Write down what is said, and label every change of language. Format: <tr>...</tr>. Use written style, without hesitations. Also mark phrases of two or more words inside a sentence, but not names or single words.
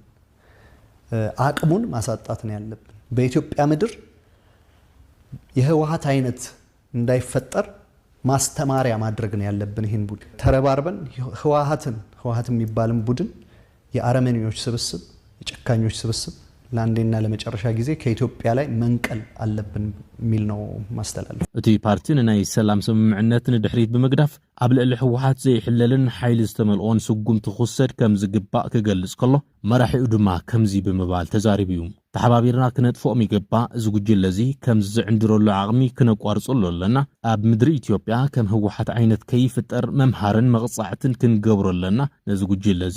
<am>አቅሙን ማሳጣት ነው ያለብን በኢትዮጵያ ምድር የህወሓት አይነት እንዳይፈጠር ማስተማሪያ ማድረግ ነው ያለብን ይሄን ቡድን ተረባርበን ህወሓት የሚባልን ቡድን የአረመኔዎች ስብስብ የጨካኞች ስብስብ ለአንዴና ለመጨረሻ ጊዜ ከኢትዮጵያ ላይ መንቀል አለብን ሚል ነው ማስተላለፍ።</am> <ti>እቲ ፓርቲን ናይ ሰላም ስምምዕነትን ድሕሪት በመግዳፍ ኣብ ልዕሊ ህወሓት ዘይሕለልን ሓይሊ ዝተመልኦን ስጉምቲ ክውሰድ ከም ዝግባእ ክገልጽ ከሎ መራሒኡ ድማ ከምዚ ብምባል ተዛሪቡ እዩ። ተሓባቢርና ክነጥፍኦም ይግባእ፣ እዚ ጉጅለ እዚ ከምዚ ዝዕንድረሉ ዓቕሚ ክነቋርፀሉ ኣለና። ኣብ ምድሪ ኢትዮጵያ ከም ህወሓት ዓይነት ከይፍጠር መምሃርን መቕጻዕትን ክንገብሮ ኣለና። ነዚ ጉጅለ እዚ</ti>